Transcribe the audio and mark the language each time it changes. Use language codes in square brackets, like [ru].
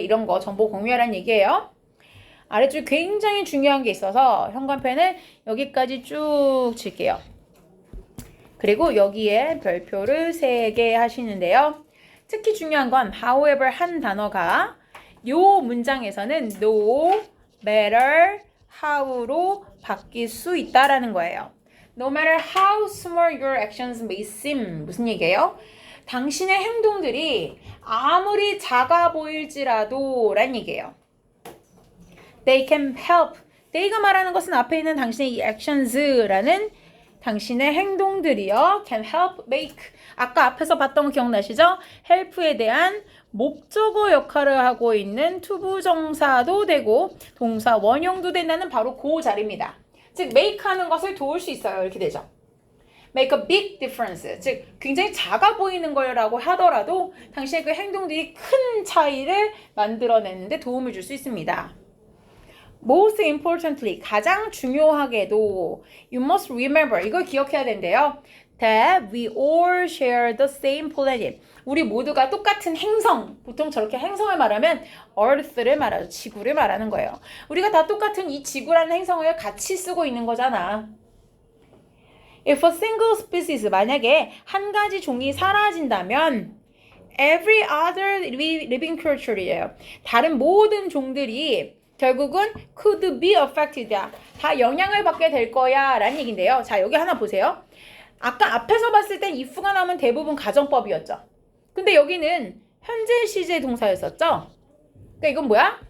[ko] 이런 거 정보 공유하라는 얘기예요. 아래쪽에 굉장히 중요한 게 있어서 현관펜을 여기까지 쭉 칠게요. 그리고 여기에 별표를 3개 하시는데요. 특히 중요한 건 however 한 단어가 요 문장에서는 [en] no matter how [ko] 로 바뀔 수 있다라는 거예요. [en] No matter how small your actions may seem. [ko] 무슨 얘기예요? 당신의 행동들이 아무리 작아 보일지라도 란 얘기예요. [en] They can help. [ko] they가 말하는 것은 앞에 있는 당신의 이 actions라는 당신의 행동들이요. [en] can help make. [ko] 아까 앞에서 봤던 거 기억나시죠? help에 대한 목적어 역할을 하고 있는 투부정사도 되고 동사 원형도 된다는 바로 그 자리입니다. 즉 make 하는 것을 도울 수 있어요. 이렇게 되죠. [en] make a big difference. [ko] 즉 굉장히 작아 보이는 거라고 하더라도 당신의 그 행동들이 큰 차이를 만들어내는데 도움을 줄 수 있습니다. [en] Most importantly, [ko] 가장 중요하게도 [en] you must remember, [ko] 이걸 기억해야 된대요. [en] That we all share the same planet. [ko] 우리 모두가 똑같은 행성, 보통 저렇게 행성을 말하면 Earth를 말하죠. 지구를 말하는 거예요. 우리가 다 똑같은 이 지구라는 행성을 같이 쓰고 있는 거잖아. [en] If a single species, [ko] 만약에 한 가지 종이 사라진다면 [en] every other living creature이에요. [ko] 다른 모든 종들이 결국은 [en] could be affected. [ko] 다 영향을 받게 될 거야 라는 얘기인데요. 자, 여기 하나 보세요. 아까 앞에서 봤을 땐 if가 나오면 대부분 가정법이었죠. 근데 여기는 현재 시제 동사였었죠. 그러니까 이건 뭐야?